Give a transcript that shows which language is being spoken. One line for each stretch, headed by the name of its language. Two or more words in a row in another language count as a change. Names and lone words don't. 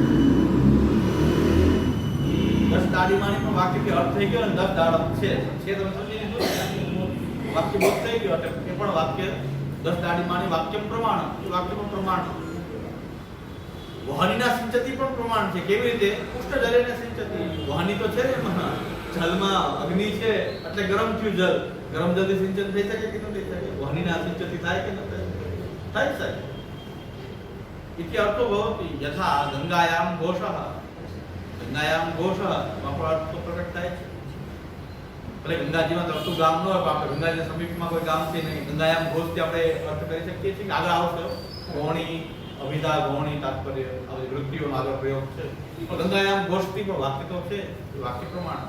Gujarati: દશદાડિમાની પણ વાક્યથી અર્થ થઈ ગયો ને, 10 દાડમ છે તમે સમજી લીધું, વાક્ય બોધ થઈ ગયો એટલે એ પણ વાક્ય
Sanskrit: દશદાડિમાની વાક્યમ પ્રમાણ,
Gujarati: એ વાક્યનું પ્રમાણ.
Sanskrit: વહનીના સિંચતિ
Gujarati: પણ પ્રમાણ છે. કેવી રીતે?
Sanskrit: ઉષ્ણ જલેન સિંચતિ.
Gujarati: વહની તો છે ને એમાં, જલમાં અગ્નિ છે એટલે ગરમ થયું જલ. ગરમ જલ્દી સિંચન થઈ શકે કે ન થઈ શકે?
Sanskrit: વહનીના સિંચતિ
Gujarati: થાય કે ન થાય? થાય શકે.
Sanskrit: इति अर्थो भवति. यथा गंगायाम घोषः, गंगायाम घोषः
Gujarati: માં પણ અર્થ તો પ્રકટ થાય છે. ભલે ગંગાજીમાં તરતું ગામ ન હોય પણ આપણે ગંગાજીના સમીપમાં કોઈ ગામ છે નહીં, ગંગાયામ ઘોષથી આપણે અર્થ કરી શકીએ છીએ કે આગળ આવશે ગોણી, અભિધા, ગોણી, તાત્પર્ય આ બધી વૃત્તિઓનો આગળ પ્રયોગ છે. પણ ગંગાયામ ઘોષથી પણ વાક્ય તો છે, વાક્ય પ્રમાણ.